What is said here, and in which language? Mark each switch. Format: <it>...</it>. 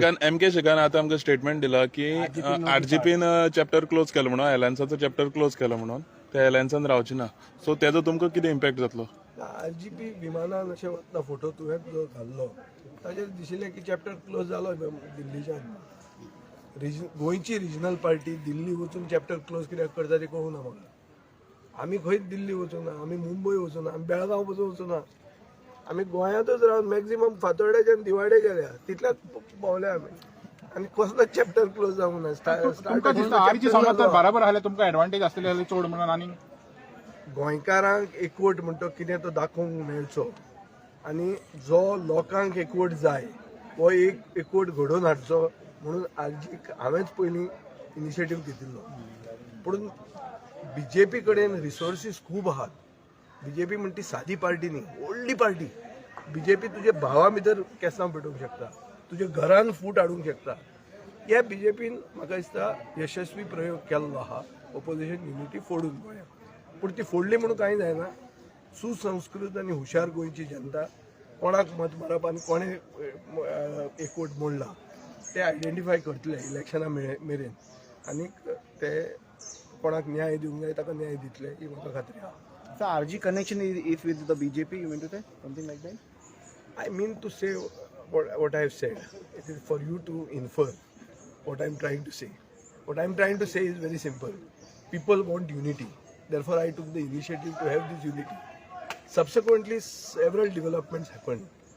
<gom>MK शिखान आतां आमकां statement दिला की RGPन चॅप्टर क्लोज केलो म्हणून, अलायन्साचो चॅप्टर क्लोज केलो म्हणून ते अलायन्सान रावची ना. सो तेजो तुमकां कितें इम्पॅक्ट जातलो? RGP विमानान अशें वतना फोटो तुवें जो घाल्लो ताचेर दिशिल्लें की चॅप्टर क्लोज जालो दिल्लीच्यान. गोंयची रिजनल पार्टी दिल्ली वचून चॅप्टर क्लोज कित्याक करता तें कळूना म्हाका. आमी खंयच दिल्ली वचूना, आमी मुंबय वचूना, आमी बेळगांव पसून वचूना. आमी गोंयांतूच रावन मॅक्झिमम फातोर्ड्याच्यान दिवाडे गेल्या तितल्याच भोंवल्या आमी आनी कसलोच चॅप्टर क्लोज जावंक ना. आरची समज तर बराबर आसलें तुमकां एडवांटेज आसतली जाल्यार चड म्हणून आनी गोंयकारांक एकवट म्हणटा कितें तो दाखोवंक मेळचो आनी जो लोकांक एकवट जाय हो एक एकवट घडोवन हाडचो म्हणून आजीक हांवेंच पयलीं इनिशिएटीव घेतिल्लो. पूण BJP कडेन रिसोर्सीस खूब आहात. BJP म्हणटा ती सादी पार्टी न्ही, व्हडली पार्टी. BJP तुजे भावा भितर केंसां पेटोवंक शकता, तुजे घरान फूट हाडूंक शकता. ह्या BJPन म्हाका दिसता यशस्वी प्रयोग केल्लो आहा ऑपोजिशन युनिटी फोडून गोंयांत. पूण ती फोडली म्हणून कांय जायना. सुसंस्कृत आनी हुशार गोंयची जनता कोणाक मत मारप आनी कोणे एकवट मोडला ते आयडेंटिफाय करतले इलेक्शना मेरेन आनी ते कोणाक न्याय दिवंक जाय ताका न्याय दितले ही म्हाका खात्री आहा.</gom> <en>So RG connection is with the BJP, you mean to say? Something like that? I mean to say what I have said. It is for you to infer what I am trying to say. What I am trying to say is very simple. People want unity. Therefore, I took the initiative to have this unity. Subsequently, several developments happened.</en>